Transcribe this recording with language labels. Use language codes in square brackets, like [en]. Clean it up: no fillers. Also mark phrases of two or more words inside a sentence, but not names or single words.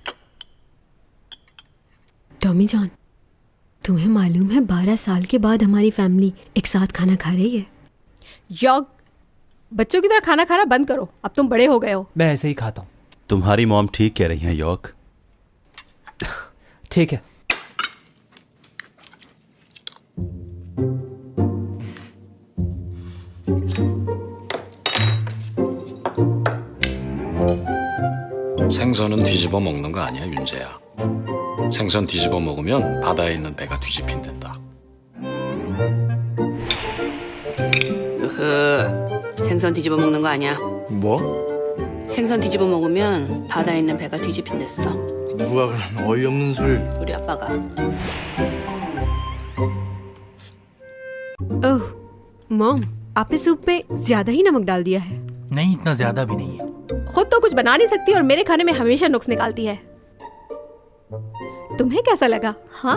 [hi] टॉमी जॉन, तुम्हें मालूम है 12 साल के बाद हमारी फैमिली एक साथ खाना खा रही है। यॉग, बच्चों की तरह खाना खाना बंद करो, अब तुम बड़े हो गए हो। मैं ऐसे ही खाता हूँ। तुम्हारी मॉम ठीक कह रही हैं यॉक। ठीक है। [ko] 생선은 뒤집어 먹는 거 아니야, 윤재야. 생선 뒤집어 먹으면 바다에 있는 배가 뒤집힌단다. 생선 뒤집어 먹는 거 아니야. 뭐? 생선 뒤집어 먹으면 바다에 있는 배가 뒤집힌댔어. 누가 그런 어이없는 소리를. 우리 아빠가. [hi] ओह मॉम, आपने सूप पे ज्यादा ही नमक डाल दिया है। नहीं, इतना ज्यादा भी नहीं है। खुद तो कुछ बना नहीं सकती और मेरे खाने में हमेशा नुक्स निकालती है। तुम्हें कैसा लगा? हाँ,